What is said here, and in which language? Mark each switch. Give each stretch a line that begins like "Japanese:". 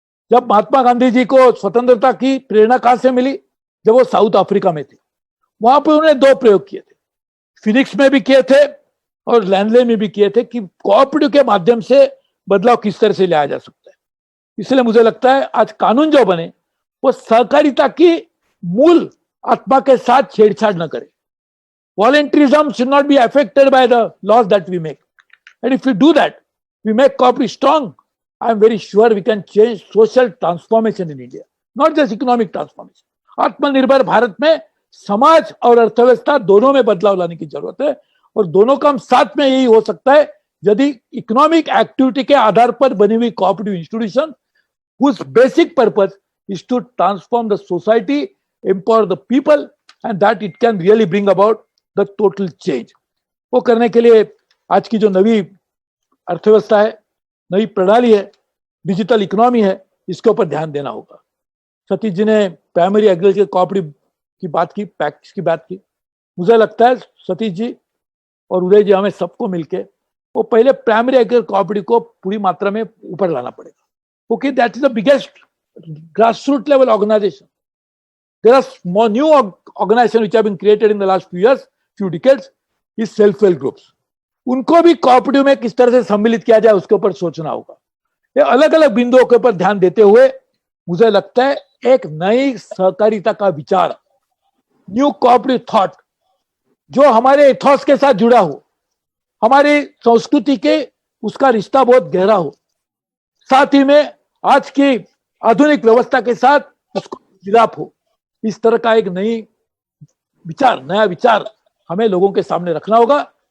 Hindi: जब महात्मा गांधी जी को स्वतंत्रता की प्रेरणा कहां से मिली, जब वो साउथ अफ्रीका में थे, वहां पर उन्होंने 2 प्रयोग किए थे। फिनिक्स में भी किए थे और लैंडले में भी किए थे कि कोऑपरेटिव के माध्यम से बदलाव किस तरह से लाया जा सकता है। इसलिए मुझे लगता है आज कानून जो बने वो सहकारिता की मूल आत्मा के साथ छेड़छाड़ न करे।
English: Voluntarism should not be affected by the laws that we make. And if we do that, we make cooperative strong, I am very sure we can change social transformation in India, not just economic transformation.
Hindi: आत्मनिर्भर भारत में समाज और अर्थव्यवस्था दोनों में बदलाव लाने की जरूरत है, और दोनों का साथ में यही हो सकता है यदि इकोनॉमिक एक्टिविटी के आधार पर बनी हुई cooperative institution
English: whose basic purpose is to transform the society, empower the people, and that it can really bring about the total change.
Hindi: वो करने के लिए आज की जो नवी अर्थव्यवस्था है, नई प्रणाली है, डिजिटल इकोनॉमी है, इसके ऊपर ध्यान देना होगा। सतीश जी ने प्राइमरी एग्रीकल्चर कोऑपरेटिव की बात की, पैक्स की बात की। मुझे लगता है सतीश जी और उदय जी हमें सबको मिलके वो पहले प्राइमरी एग्रीकल्चर कोऑपरेटिव को पूरी मात्रा में ऊपर लाना पड़ेगा, क्योंकि
English: That is the biggest grassroots level organization. There are more new organizations which have been created in the last few years. few decades is self help groups.
Hindi: उनको भी कोऑपरेटिव में किस तरह से सम्मिलित किया जाए उसके ऊपर सोचना होगा। ये अलग अलग बिंदुओं के ऊपर ध्यान देते हुए मुझे लगता है एक नई सहकारिता का विचार,
English: new cooperative thought,
Hindi: जो हमारे एथॉस के साथ जुड़ा हो, हमारी संस्कृति के उसका रिश्ता बहुत गहरा हो, साथ ही में आज की आधुनिक व्यवस्था के साथ उसको मिलाप हो, इस तरह का एक नया विचार हमें लोगों के सामने रखना होगा।